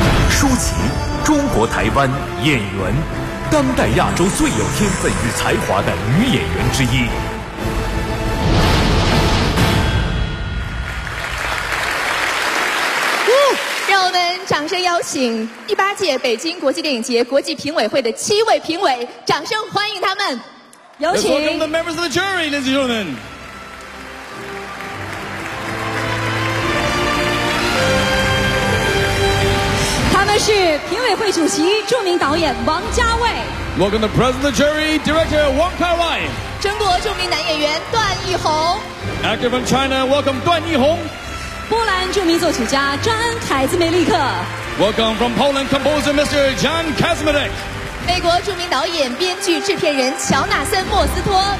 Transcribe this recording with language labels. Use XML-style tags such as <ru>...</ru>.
<zh>舒淇，中国台湾演员，当代亚洲最有天分与才华的女演员之一。让我们掌声邀请18届北京国际电影节国际评委会的7位评委，掌声欢迎他们。有请。</zh> <en>Let's welcome the members of the jury, ladies and gentlemen.</en> <zh>是评委会主席著名导演王家卫。</zh> <en>Welcome the president of the jury, director Wong Kar-wai.</en> <zh>中国著名男演员段奕宏。</zh> <en>Actor from China, welcome 段奕宏。</en> <zh>波兰著名作曲家詹恩·凯兹梅利克。</zh> <en>Welcome from Poland, composer Mr. John Kazmarek.</en> <zh>美国著名导演、编剧、制片人乔纳森·莫斯托。</zh>